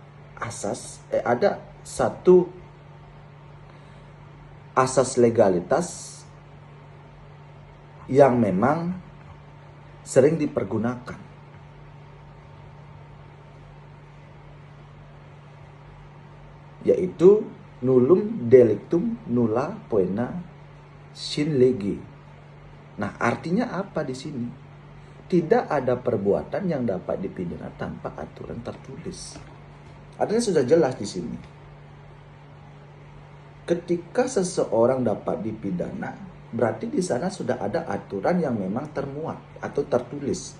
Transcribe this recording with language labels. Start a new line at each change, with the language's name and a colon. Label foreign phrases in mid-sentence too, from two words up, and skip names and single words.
Indonesian: asas legalitas yang memang sering dipergunakan, yaitu
Latin: nullum delictum nulla poena sine lege.
Indonesian: Nah, artinya apa di sini? Tidak ada perbuatan yang dapat dipidana tanpa aturan tertulis. Artinya sudah jelas di sini. Ketika seseorang dapat dipidana, berarti di sana sudah ada aturan yang memang termuat atau tertulis.